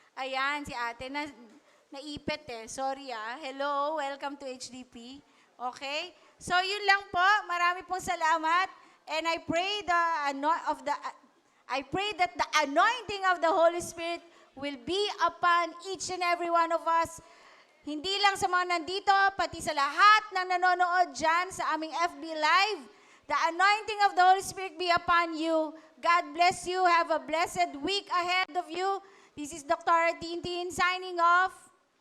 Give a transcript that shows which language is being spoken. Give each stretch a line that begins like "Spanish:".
Filipino: Ayan, si ate, naipit eh. Sorry
English: Hello, welcome to HDP.
Filipino: Okay? So yun lang po, marami pong salamat.
English: And I pray that the anointing of the Holy Spirit will be upon each and every one of us.
Filipino: Hindi lang sa mga nandito, pati sa lahat ng nanonood dyan sa aming FB Live.
English: The anointing of the Holy Spirit be upon you. God bless you. Have a blessed week ahead of you. This is Dr. Tintin signing off.